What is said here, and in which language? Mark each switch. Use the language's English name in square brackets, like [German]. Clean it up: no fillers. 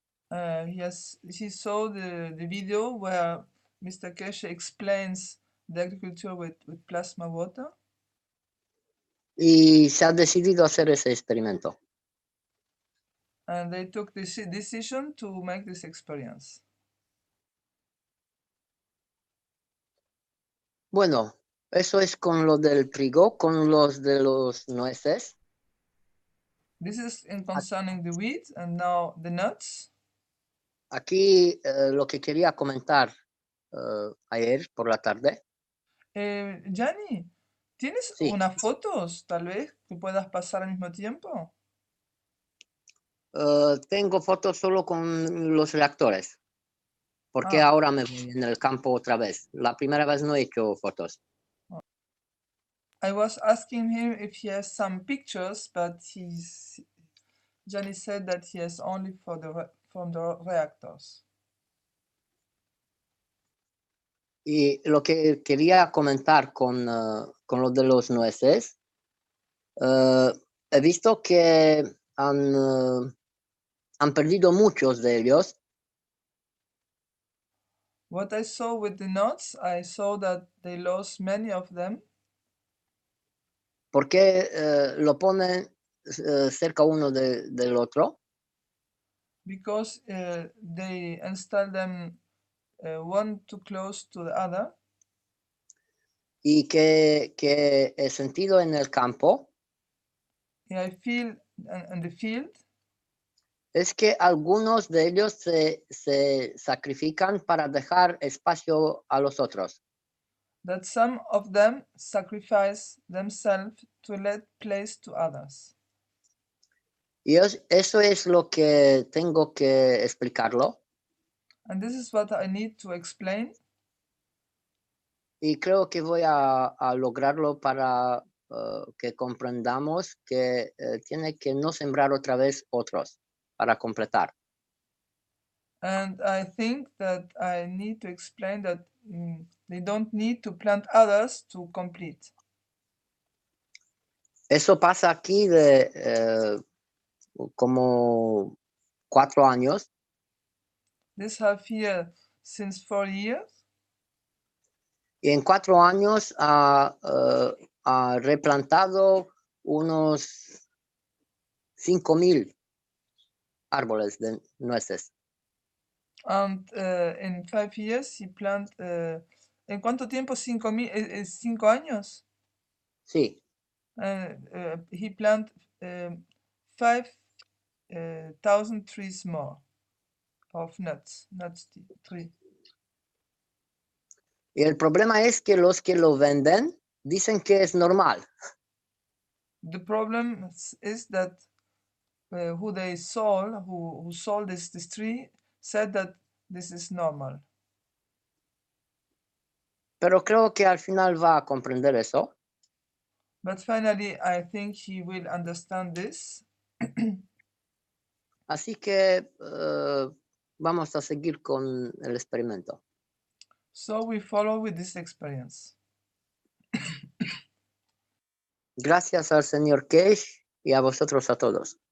[English] He saw the video where Mr. Keshe explains the agriculture with plasma water. [Spanish] Y se ha decidido hacer ese experimento. [English] And they took the decision to make this experience. [Spanish] Bueno, eso es con lo del trigo, con los de los nueces. [English] This is in concerning the wheat, and now the nuts. [Spanish] Aquí lo que quería comentar ayer por la tarde. Gianni, ¿tienes Sí. unas fotos, tal vez, que puedas pasar al mismo tiempo? Tengo fotos solo con los reactores, porque Ah. ahora me voy en el campo otra vez. La primera vez no he hecho fotos. [English] I was asking him if he has some pictures, but Gianni said that he has only from the reactors. [Spanish] Y lo que quería comentar con lo de los nueces, he visto que han perdido muchos de ellos. [English] What I saw with the nuts, I saw that they lost many of them. [Spanish] Porque lo ponen cerca uno del otro. [English] Because they install them one too close to the other. [Spanish] Y que he sentido en el campo [English] I feel in the field [Spanish] es que algunos de ellos se sacrifican para dejar espacio a los otros. [English] that some of them sacrifice themselves to let place to others. [Spanish] Y eso es lo que tengo que explicarlo. [English] And this is what I need to explain. [Spanish] Y creo que voy a lograrlo para que comprendamos que tiene que no sembrar otra vez otros para completar. [English] And I think that I need to explain that they don't need to plant others to complete. [Spanish] Eso pasa aquí de como 4 años. [English] This have here since 4 years. [Spanish] Y en 4 años ha replantado unos 5,000 árboles de nueces. [English] And in 5 years he plant. [Spanish] ¿En cuánto tiempo? 5 años. Sí. [English] He plant 5,000 trees more of nuts tree. [Spanish] Y el problema es que los que lo venden dicen que es normal. [English] The problem is that who sold this tree said that this is normal. [Spanish] Pero creo que al final va a comprender eso. [English] But finally, I think he will understand this. [Spanish] Así que vamos a seguir con el experimento. [English] So we follow with this experience. [Spanish] Gracias al señor Keshe y a vosotros a todos.